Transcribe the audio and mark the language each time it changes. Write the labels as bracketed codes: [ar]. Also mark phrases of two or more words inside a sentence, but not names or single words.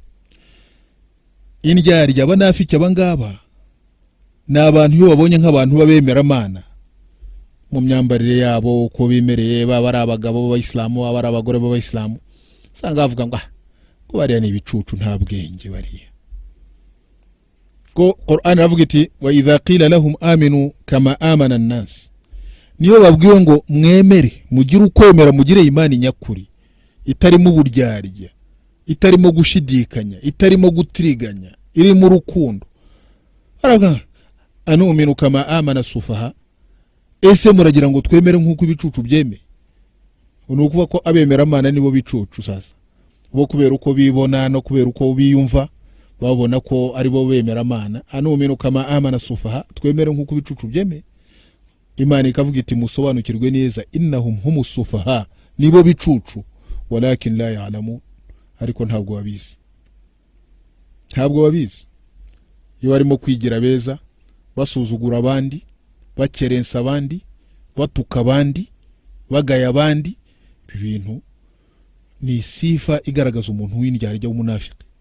[rw] Indyarya abanafiki abangaba ni abantu iyo babonye nk'abantu babemeramana mu myambarire yabo, uko bimereye, baba ari abagabo b'Abayisilamu, baba ari abagore b'Abayisilamu, usanga bavuga ngo bariya ni ibicucu, nta bwenge bariya. Ko Qur'an ravuga iti [ar] وإذا قيل لهم آمنوا كما آمن الناس, [rw] niyo babwiwe ngo mwemere, mugire ukwemera, mugire imani nyakuri itarimo uburyarya, itarimo gushidikanya, itarimo gutiriganya, iri mu rukundo, aravuga [ar] أنؤمن كما آمن السفهاء, [rw] ese muragira ngo twemere nk'uko ibicucu byeme? Unukuva ko abemeramana nibo bicucu sasa, bo kubera uko bibona no kubera uko biyumva babona ko ari bo bemeramana. [ar] أنؤمن كما آمن السفهاء, [rw] twemere nk'uko ibicucu byeme. Imana ikavuga iti musobanukirwe neza, [ar] إنهم هم السفهاء, [rw] nibo bicucu, [ar] ولكن لا يعلمون, [rw] ariko ntabwo babizi. Ntabwo babizi. Iyo barimo kwigira beza, basuzugura abandi, bakerensa abandi, batuka abandi, bagaya abandi, ibintu ni sifa igaragaza umuntu w'indyarya w'umunafiki.